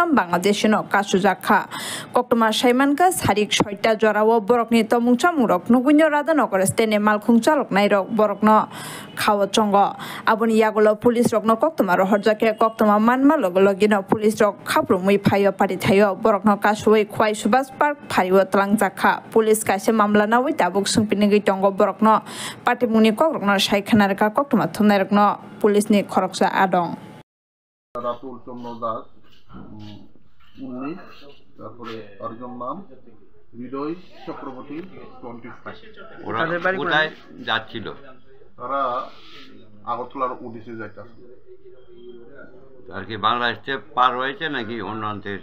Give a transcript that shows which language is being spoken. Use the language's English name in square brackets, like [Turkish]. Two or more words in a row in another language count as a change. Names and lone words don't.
[Kok Borok] बांग्लादेशनो कासुजाखा कक्टमा साइमानका सारिक 6टा जराव बरकनि तमुंचा मुरक नुगुन्य राजानगर स्टेननि मालखुं चालकनाय रक बरकनो खावचंग आबनि यागलो पुलिस रकनो कक्टमा रहरजाके कक्टमा मानमा लगलगिनो पुलिस रक खाब्रुमै फायो पारिथायो बरकनो कासुयै खुवाय सुभाष पार्क फारियो तलांजाखा पुलिस कासे मामला नावै दाबुक सोंपिनगै दंग बरकनो पार्टीमुनि कक्टमा सायखानारका कक्टमा थुमनायरकनो पुलिसनि खरकसा आदं [Bangla] রাতুল চন্দ্র দাস 19 তারপরে অর্জন নাম হৃদয় চক্রবর্তী 25 ওরা কোথায় যাচ্ছিল তারা আগরতলার উদ্দেশ্যে যাইতেছে আর কি বাংলাদেশে পার হয়েছে নাকি অন্যান্যের